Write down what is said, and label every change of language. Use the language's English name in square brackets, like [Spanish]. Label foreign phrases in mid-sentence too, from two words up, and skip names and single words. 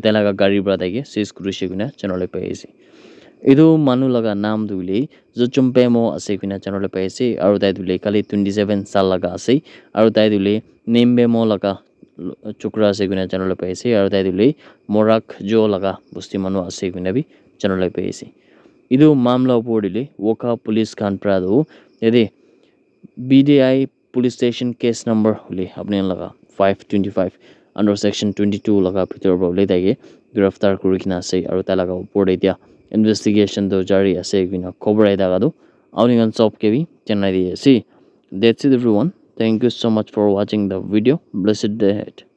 [Naga Pidgin] tai laga gari pra dai ke seize kurise guna janole pai ase edu manu laga naam dule Zochumpemo ase kina janole pai ase aru dai dule kali 27 sal laga ase aru dai dule Nembemo laga chukra ase kina janole pai ase aru dai dule Morak jo laga busti manu ase kina bi janole pai ase edu mamla opor dile woka police khan pra do yade BDI [English] police station case number [Naga Pidgin] hule apne laga 525 [English] under section [Naga Pidgin] 22 laga bhitor ba le dai giraftar kuri kina ase aru ta laga opor de dia investigation do jari ase kina khobor ai daga do auni gan sob ke bi chennai di ase [English] that's it everyone thank you so much for watching the video blessed day ahead